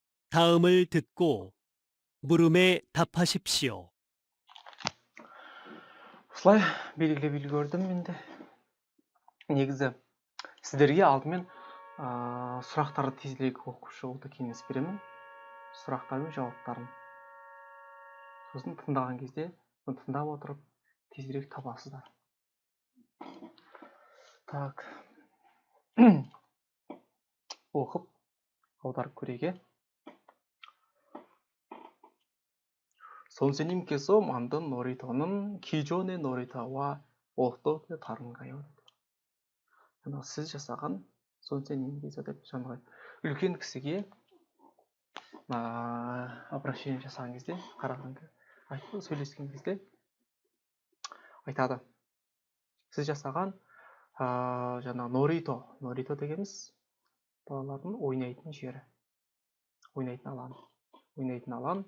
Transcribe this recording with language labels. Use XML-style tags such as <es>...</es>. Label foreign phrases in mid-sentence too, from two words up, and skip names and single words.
<ko>다음을 듣고 물음에 답하십시오.</ko> <kk>осылай белгілеп үлгердім енді. Негізі сіздерге алдымен сұрақтарды тезірек оқып шығуды кеңес беремін. Сұрақтар мен жауаптарын. Сосын тыңдаған кезде, тыңдап отырып тезірек табасыздар. Так. оқып аударып көрейік.</kk> <ko>선생님께서 만든 놀이터는 기존의 놀이터와 어떻게 다른가요?</ko> <kk>сіз жасаған 선생님께서 деп жаңағы үлкен кісіге обращение жасаған кезде, қараған сөйлескен кезде айтады. Сіз жасаған жаңағы 놀이터 дегеніміз балалардың ойнайтын жері, ойнайтын алаң.</kk>